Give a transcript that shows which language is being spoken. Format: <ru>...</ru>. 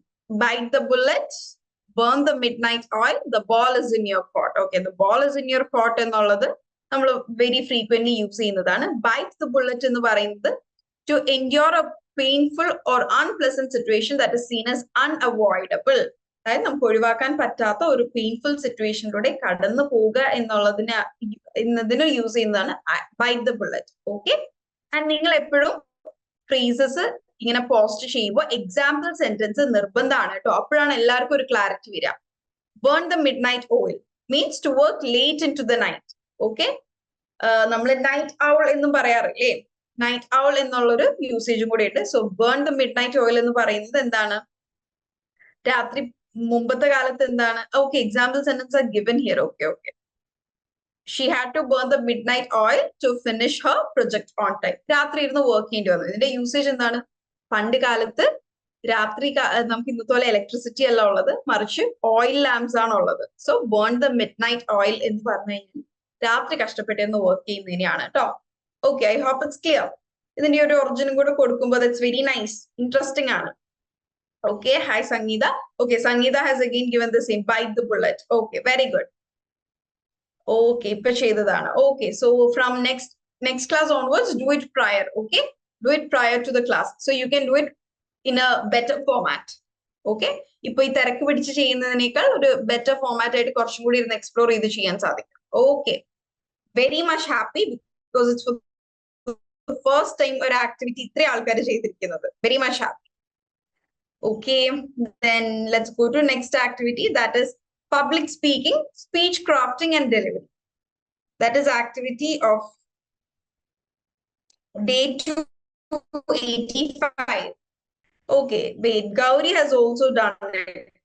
<en>Bite the bullet, burn the midnight oil, the ball is in your court. Okay, the ball is in your court</en> <ml>എന്നുള്ളത് നമ്മൾ</ml> <en>very frequently use</en> <ml>ചെയ്യുന്നതാണ്.</ml> <en>bite the bullet</en> <ml>എന്ന് പറയുന്നത്</ml> <en>To endure a painful or unpleasant situation that is seen as unavoidable.</en> <ml>അതായത് നമുക്ക് ഒഴിവാക്കാൻ പറ്റാത്ത ഒരു പെയിൻഫുൾ സിറ്റുവേഷനിലൂടെ കടന്നു പോവുക എന്നതിന് യൂസ് ചെയ്യുന്നതാണ്</ml> <en>Bite the bullet.</en> <ml>Okay. And നിങ്ങൾ എപ്പോഴും ഫ്രേസസ് ഇങ്ങനെ പോസ്റ്റ് ചെയ്യുമ്പോൾ എക്സാമ്പിൾ സെന്റൻസ് നിർബന്ധമാണ് കേട്ടോ. അപ്പോഴാണ് എല്ലാവർക്കും ഒരു ക്ലാരിറ്റി വരിക.</ml> <en>Burn the midnight oil means to work late into the night. Okay.</en> <ml>നമ്മൾ നൈറ്റ് ഔൾ എന്നും പറയാറില്ലേ? നൈറ്റ് ഔൾ എന്നുള്ളൊരു യൂസേജും കൂടെ ഉണ്ട്.</ml> <en>so burn the midnight oil</en> <ml>എന്ന് പറയുന്നത് എന്താണ്? രാത്രി മുമ്പത്തെ കാലത്ത് എന്താണ്?</ml> <en>Okay, example sentence are given here. Okay okay. She had to burn the midnight oil to finish her project on time.</en> <ml>രാത്രി ഇരുന്ന് വർക്ക് ചെയ്യേണ്ടി വന്നു. ഇതിന്റെ യൂസേജ് എന്താണ്? പണ്ട് കാലത്ത് രാത്രി നമുക്ക് ഇന്നത്തെ പോലെ ഇലക്ട്രിസിറ്റി അല്ല ഉള്ളത്, മറിച്ച് ഓയിൽ ലാംപ്സ് ആണ് ഉള്ളത്.</ml> <en>so burn the midnight oil</en> <ml>എന്ന് പറഞ്ഞു കഴിഞ്ഞാൽ രാത്രി കഷ്ടപ്പെട്ടെന്ന് വർക്ക് ചെയ്യുന്നതിനെയാണ് കേട്ടോ.</ml> <en>Okay, I hope it's clear.</en> <ml>ഇതിന്റെ ഒരു ഒറിജിനും കൂടെ കൊടുക്കുമ്പോൾ</ml> <en>That's very nice, interesting ആണ്. Okay, hi Sangeetha. Okay, Sangeetha has again given the same bite the bullet. Okay, very good. Okay,</en> <ml>ഇപ്പൊ ചെയ്തതാണ്.</ml> <en>Okay, so from next class onwards do it prior. Okay, do it prior to the class so you can do it in a better format.</en> <ml>Okay, ഇപ്പൊ ഈ തിരക്ക് പിടിച്ച് ചെയ്യുന്നതിനേക്കാൾ ഒരു better format ആയിട്ട് കുറച്ചും കൂടി ഇരുന്ന് എക്സ്പ്ലോർ ചെയ്ത് ചെയ്യാൻ സാധിക്കും.</ml> <en>okay, very much happy because it's first time</en> <ml>ഒരു ആക്ടിവിറ്റി ഇത്ര ആൾക്കാർ ചെയ്തിരിക്കുന്നത്.</ml> <en>Very much happy. Okay, then let's go to next activity, that is public speaking, speech crafting and delivery. That is activity of day 285. Okay, wait, Gauri has also done it.</en>